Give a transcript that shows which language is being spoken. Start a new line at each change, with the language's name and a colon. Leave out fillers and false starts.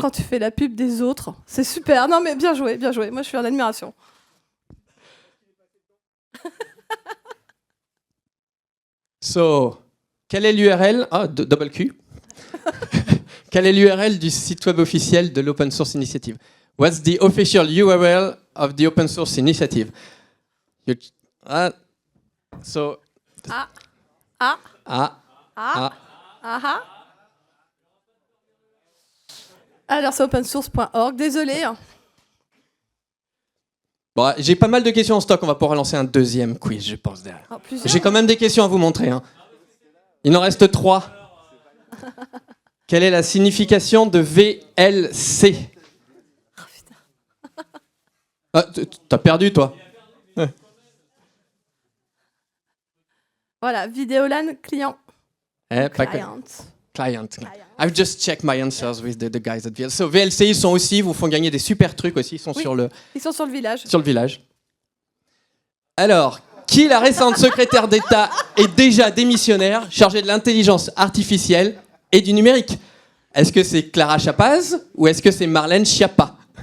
French: quand tu fais la pub des autres. C'est super. Non, mais bien joué, bien joué. Moi, je suis en admiration. So, quelle est l'URL double Q. Quelle est l'URL du site web officiel de l'Open Source Initiative?
English: What's the official URL of the Open Source Initiative? So, Ah. ah, Ah. ah. Ah.
French: Alors, c'est opensource.org. Désolé. Bon, j'ai pas mal de questions en stock. On va pouvoir lancer un deuxième quiz, je pense, derrière. Oh, plusieurs. J'ai quand même des questions à vous montrer. Hein. Il en reste 3. Quelle est la signification de VLC? Oh, putain. Ah, t'as perdu, toi. Voilà, Vidéolan client. Pas Client. Client.
English: I've just checked my answers with the guys at VLC.
French: So, VLC, ils sont aussi, vous font gagner des super trucs aussi. Ils sont Oui. sur le Ils sont sur le village. village. Alors, qui, la récente secrétaire d'État, est déjà démissionnaire, chargée de l'intelligence artificielle et du numérique? Est-ce que c'est Clara Chapaz ou est-ce que c'est Marlène Schiappa?